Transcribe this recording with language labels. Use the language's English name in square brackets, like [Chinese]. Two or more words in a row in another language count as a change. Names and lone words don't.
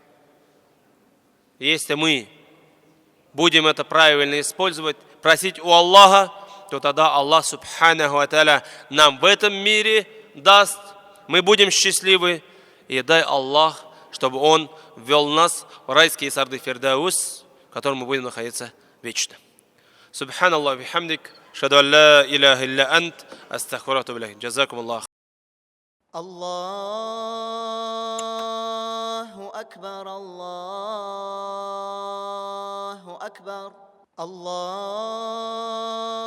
[Russian] Если мы будем это правильно использовать, просить у Аллаха, то тогда Аллах [Arabic] سبحانه وتعالى [Russian] нам в этом мире даст, мы будем счастливы, и дай Аллах, чтобы Он ввел нас в райские сады Фирдаус, в котором мы будем находиться вечно. [Arabic] سبحانك بحمدك أشهد أن لا إله إلا أنت أستغفرك وأتوب إليك. جزاكم الله. الله أكبر الله أكبر الله